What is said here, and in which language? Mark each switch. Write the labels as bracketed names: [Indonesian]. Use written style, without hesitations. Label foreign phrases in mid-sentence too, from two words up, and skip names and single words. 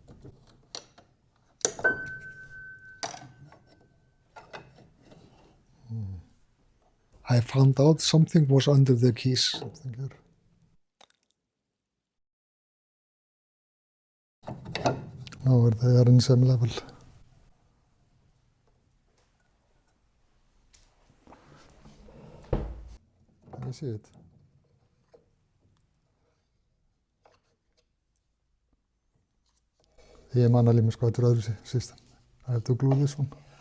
[English] I found out something was under the keys. Something here. No, they are in the same level. Can you see it? [Icelandic] Ég man alveg með sko, þetta öðru system. [English] I have to glue this one.